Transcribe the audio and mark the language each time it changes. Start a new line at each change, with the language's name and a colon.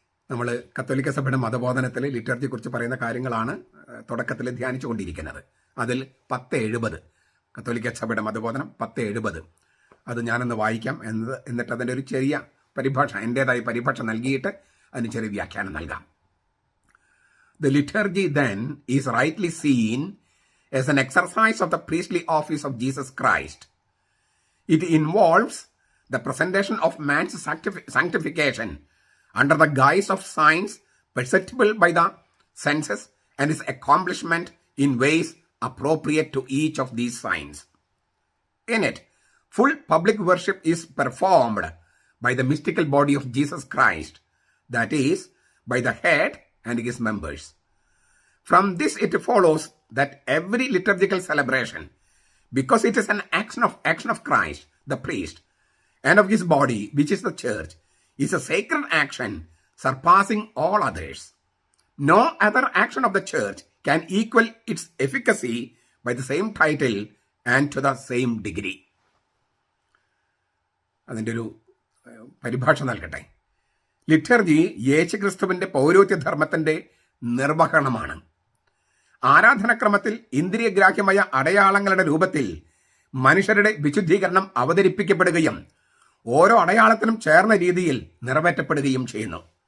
Malayalam: നമ്മൾ കത്തോലിക്ക സഭയുടെ മതബോധനത്തിൽ ലിറ്റർജിയെക്കുറിച്ച് പറയുന്ന കാര്യങ്ങളാണ് തുടക്കത്തിൽ ധ്യാനിച്ചുകൊണ്ടിരിക്കുന്നത്. അതിൽ 1070 കത്തോലിക്ക സഭയുടെ മതബോധനം 1070 അത് ഞാനൊന്ന് വായിക്കാം. എന്നിട്ട് അതിൻ്റെ ഒരു ചെറിയ പരിഭാഷ, എൻ്റേതായ പരിഭാഷ നൽകിയിട്ട് അതിന് ചെറിയ വ്യാഖ്യാനം നൽകാം.
English: The liturgy then is rightly seen as an exercise of the priestly office of Jesus Christ. It involves the presentation of man's sanctification under the guise of signs perceptible by the senses and its accomplishment in ways appropriate to each of these signs. In it, full public worship is performed by the mystical body of Jesus Christ, that is, by the head and his members. From this it follows that every liturgical celebration, because it is an action of Christ, the priest, and of his body, which is the church, is a sacred action surpassing all others. No other action of the church can equal its efficacy by the same title and to the same degree.
Malayalam: അതിൻ്റെ ഒരു പരിഭാഷ നൽകട്ടെ. Liturgy യേശുക്രിസ്തുവിന്റെ പൗരോഹിത്യധർമ്മത്തിന്റെ നിർവഹണമാണ്. ആരാധനക്രമത്തിൽ ഇന്ദ്രിയഗ്രാഹ്യമായ അടയാളങ്ങളുടെ രൂപത്തിൽ മനുഷ്യരുടെ വിശുദ്ധീകരണം അവതരിപ്പിക്കപ്പെടുകയും ഓരോ അടയാളത്തിനും ചേർന്ന രീതിയിൽ നിറവേറ്റപ്പെടുകയും ചെയ്യുന്നു.